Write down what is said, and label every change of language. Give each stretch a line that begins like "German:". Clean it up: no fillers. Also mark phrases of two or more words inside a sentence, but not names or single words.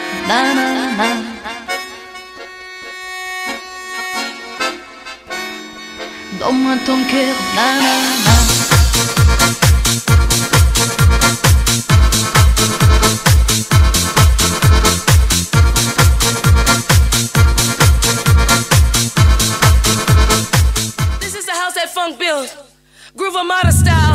French: na na na. Donne-moi ton cœur, na na na.
English: This is the house that funk built, Groove Armada style.